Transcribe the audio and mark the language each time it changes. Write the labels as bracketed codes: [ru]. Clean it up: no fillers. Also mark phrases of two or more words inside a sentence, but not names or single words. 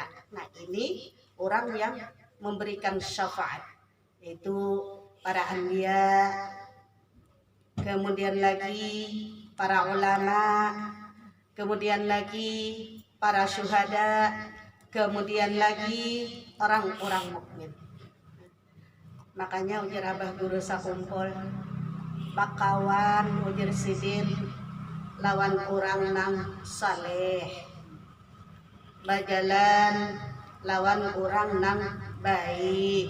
[id] Nah, ini orang yang memberikan syafaat, yaitu para anbiya, kemudian lagi para ulama, kemudian lagi para syuhada, kemudian lagi orang-orang mukmin. [bjn] Makanya ujar abah guru sakumpul, bakawan ujar sidin lawan orang nang saleh, bajalan lawan orang nang baik.